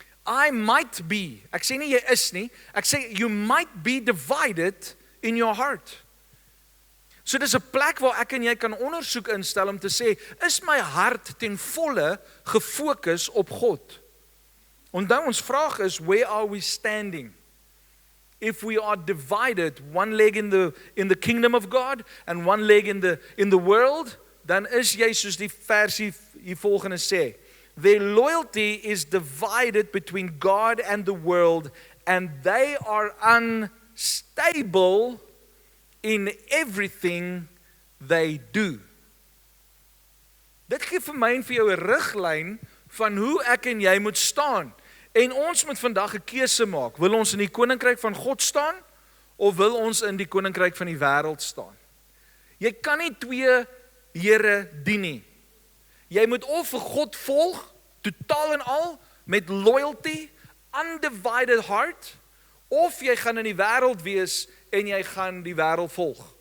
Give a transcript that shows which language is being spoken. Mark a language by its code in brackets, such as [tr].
[en] I might be, [af] ek sê nie jy is nie, ek sê [en] you might be divided in your heart. [af] So dis 'n plek waar ek en jy kan ondersoek instel om te sê, is my hart ten volle gefokus op God? Onthou ons vraag is, [en] where are we standing? If we are divided, one leg in the kingdom of God and one leg in the world, [af] dan is jy soos die versie hier volgende sê, [en] their loyalty is divided between God and the world, and they are unstable in everything they do. [af] Dit gee vir my en vir jou 'n riglyn van hoe ek en jy moet staan. En ons moet vandag 'n keuse maak. Wil ons in die koninkryk van God staan of wil ons in die koninkryk van die wêreld staan? Jy kan nie twee here dien nie. Jy moet of vir God volg, totaal en al, met loyalty, [en] undivided heart, [af] of jy gaan in die wêreld wees en jy gaan die wêreld volg.